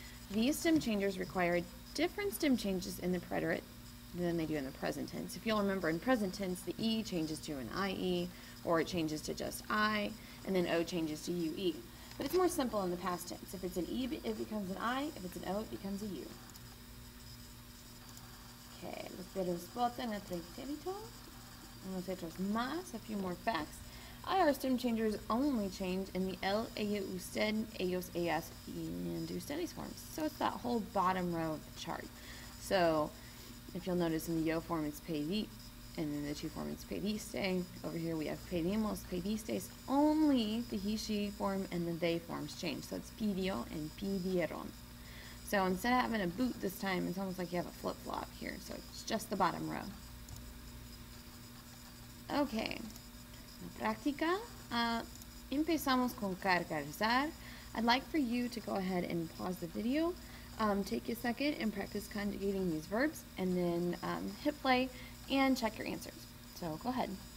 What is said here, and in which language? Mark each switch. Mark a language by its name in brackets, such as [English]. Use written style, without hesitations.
[English] These stem changers require different stem changes in the preterite than they do in the present tense. If you'll remember, in present tense, the E changes to an IE, or it changes to just I, and then O changes to UE. But it's more simple in the past tense. If it's an E, it becomes an I. If it's an O, it becomes a U. [Spanish] Okay, los verbos botan el pretérito. Unos otros más, [English] a few more facts. IR stem changers only change in the él, ella, usted, ellos, ellas, and ustedes forms. So it's that whole bottom row of the chart. So if you'll notice in the yo form it's pedí, and in the two form it's pediste. Over here we have pedimos, pedistes. Only the he, she form and the they forms change. So it's pidió and pidieron. So instead of having a boot this time, it's almost like you have a flip-flop here. So it's just the bottom row. [Spanish] Okay. La práctica. Empezamos con cargar. [English] I'd like for you to go ahead and pause the video. Take a second and practice conjugating these verbs, and then hit play and check your answers. So go ahead.